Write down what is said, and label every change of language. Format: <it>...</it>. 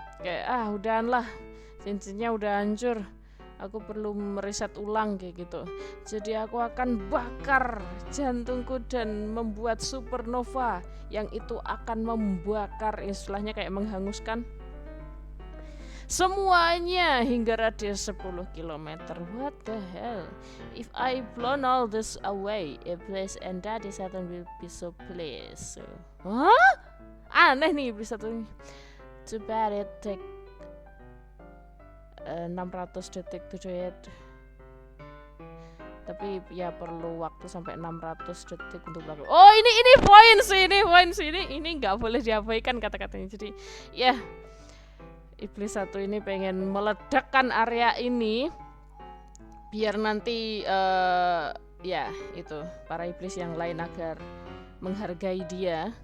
<id>Kayak udahan lah, cincinnya udah hancur. Aku perlu meriset ulang kayak gitu. Jadi aku akan bakar jantungku dan membuat supernova yang itu akan membakar, istilahnya kayak menghanguskan semuanya hingga radius 10 km.</id> <en>What the hell? If I blown all this away, Iblis and Daddy Satan will be so pleased.</en> <id>Aneh nih Iblis satu ini.</id> <en>Too bad it take 600 detik to do it.</en> <id>Tapi ya perlu waktu sampai 600 detik untuk melakukan. Oh ini poin sih, ini nggak boleh diabaikan kata-katanya. Jadi ya iblis satu ini pengen meledakkan area ini biar nanti ya itu para iblis yang lain agar menghargai dia.</id>